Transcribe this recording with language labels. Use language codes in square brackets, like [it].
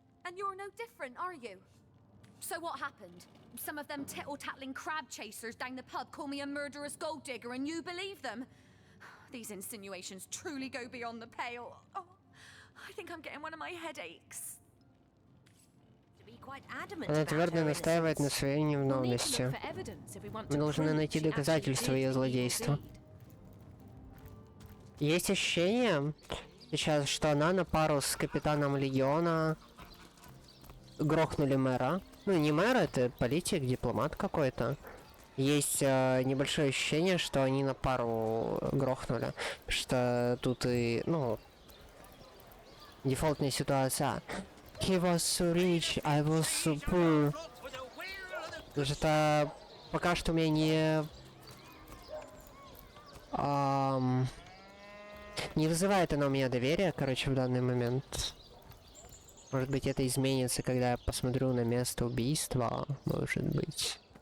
[en] And you're no different, are you? So what happened? Some of them tittle-tattling crab chasers down the pub call me a murderous gold digger and you believe them? These insinuations truly go beyond the pale. Oh, I think I'm getting one of my headaches. [ru] Она твердо настаивает на своей невиновности. Мы должны найти доказательства ее злодейства. Есть ощущение сейчас, что она на пару с капитаном Легиона грохнули мэра. Ну, не мэр, это политик, дипломат какой-то. Есть небольшое ощущение, что они на пару грохнули. Что тут и, ну, дефолтная ситуация. [en] He was so rich, I was so poor. [ru] Потому что пока что у меня не вызывает она у меня доверия, короче, в данный момент. Может быть, это изменится, когда я посмотрю на место убийства. Может быть.